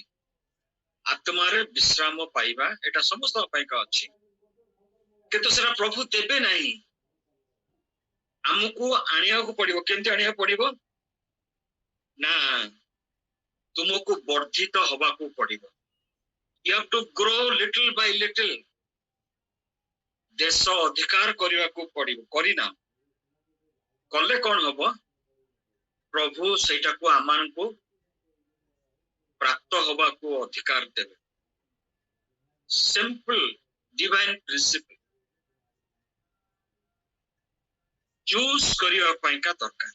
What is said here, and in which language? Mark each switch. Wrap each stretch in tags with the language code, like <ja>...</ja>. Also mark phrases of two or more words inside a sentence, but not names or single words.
<or>ଆତ୍ମାରେ ବିଶ୍ରାମ ପାଇବା ଏଟା ସମସ୍ତଙ୍କ ପାଇଁକା ଅଛି, କିନ୍ତୁ ସେଟା ପ୍ରଭୁ ଦେବେ ନାହିଁ, ଆମକୁ ଆଣିବାକୁ ପଡିବ। କେମିତି ଆଣିବାକୁ ପଡିବ ନା ତୁମକୁ ବର୍ଦ୍ଧିତ ହବାକୁ ପଡିବ।</or> <en>You have to grow little by little.</en> <or>ଦେଶ ଅଧିକାର କରିବାକୁ ପଡିବ। କରିନା କଲେ କଣ ହବ? ପ୍ରଭୁ ସେଇଟାକୁ ଆମମାନଙ୍କୁ ପ୍ରାପ୍ତ ହବାକୁ ଅଧିକାର ଦେବେ।</or> <en>simple divine principle choose</en> <or>କରିବା ପାଇଁକା ଦରକାର।</or>